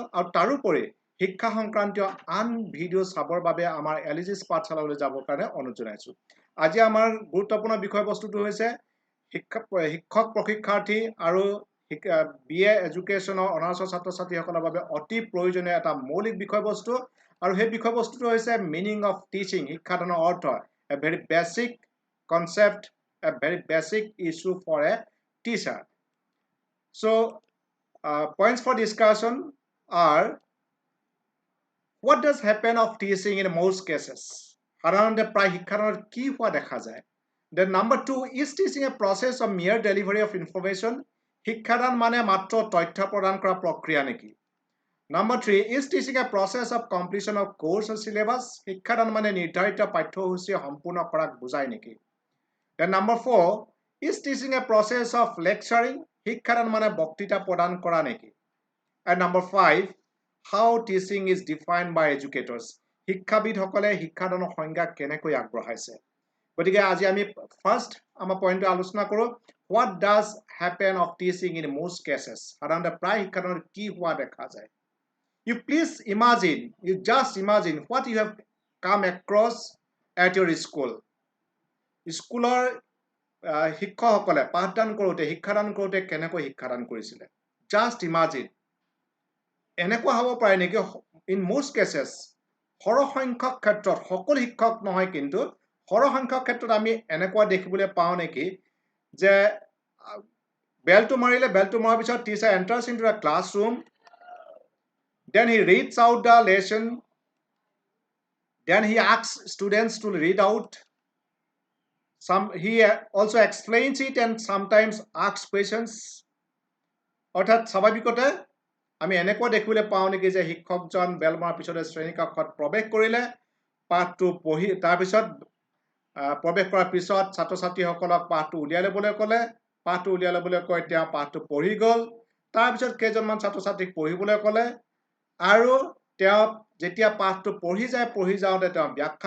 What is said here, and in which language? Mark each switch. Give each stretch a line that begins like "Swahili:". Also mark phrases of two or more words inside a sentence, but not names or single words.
Assamese: আৰু তাৰোপৰি শিক্ষা সংক্ৰান্তীয় আন ভিডিঅ' চাবৰ বাবে আমাৰ LAG's পাঠশালালৈ যাবৰ কাৰণে অনুৰোধ জনাইছোঁ আজি আমাৰ গুৰুত্বপূৰ্ণ বিষয়বস্তুটো হৈছে শিক্ষক প্ৰশিক্ষাৰ্থী আৰু BA এডুকেশ্যনৰ অনাৰ্ছৰ ছাত্ৰ ছাত্ৰীসকলৰ বাবে অতি প্ৰয়োজনীয় এটা মৌলিক বিষয়বস্তু আৰু সেই বিষয়বস্তুটো হৈছে
English: meaning of teaching
Assamese: শিক্ষাদানৰ অৰ্থ
English: a very basic concept a very basic issue for a teacher points for discussion are what does happen of teaching in most cases
Assamese: সাধাৰণতে প্ৰায় শিক্ষাদানত কি হোৱা দেখা যায়
English: then number 2 is teaching a process of mere delivery of information
Assamese: শিক্ষাদান মানে মাত্ৰ তথ্য প্ৰদান কৰা প্ৰক্ৰিয়া নেকি
English: number 3 is teaching a process of completion of course or syllabus
Assamese: শিক্ষাদান মানে নিৰ্ধাৰিত পাঠ্যসূচী সম্পূৰ্ণ কৰাক বুজায় নেকি
English: then number 4 is teaching a process of lecturing
Assamese: শিক্ষাদান মানে বক্তৃতা প্ৰদান কৰা নেকি
English: and number 5 how teaching is defined by educators
Assamese: শিক্ষাবিদসকলে শিক্ষাদানৰ সংজ্ঞা কেনেকৈ আগবঢ়াইছে গতিকে আজি আমি ফাৰ্স্ট আমাৰ পইণ্টটো আলোচনা কৰোঁ
English: what does happen of teaching in most cases
Assamese: সাধাৰণতে প্ৰায় শিক্ষাদানত কি হোৱা দেখা যায়
English: you just imagine what you have come across at your school
Assamese: স্কুলৰ শিক্ষকসকলে পাঠদান কৰোঁতে শিক্ষাদান কৰোঁতে কেনেকৈ শিক্ষাদান কৰিছিলে
English: just imagine
Assamese: এনেকুৱা হ'ব পাৰে নেকি
English: in most cases
Assamese: সৰহসংখ্যক ক্ষেত্ৰত সকলো শিক্ষক নহয় কিন্তু সৰহসংখ্যক ক্ষেত্ৰত আমি এনেকুৱা দেখিবলৈ পাওঁ নেকি যে বেলটো মৰাৰ পিছত
English: teacher enters into a classroom then he reads out the lesson then he asks students to read out he also explains it and sometimes asks questions
Assamese: অৰ্থাৎ স্বাভাৱিকতে আমি এনেকুৱা দেখিবলৈ পাওঁ নেকি যে শিক্ষকজন বেল মৰাৰ পিছতে শ্ৰেণী কক্ষত প্ৰৱেশ কৰিলে পাঠটো পঢ়ি তাৰ পিছত প্ৰৱেশ কৰাৰ পিছত ছাত্ৰ ছাত্ৰীসকলক পাঠটো উলিয়াই ল'বলৈ ক'লে পাঠটো উলিয়াই ল'বলৈ কৈ তেওঁ পাঠটো পঢ়ি গ'ল তাৰ পিছত কেইজনমান ছাত্ৰ ছাত্ৰীক পঢ়িবলৈ ক'লে আৰু তেওঁ যেতিয়া পাঠটো পঢ়ি যাওঁতে তেওঁ ব্যাখ্যা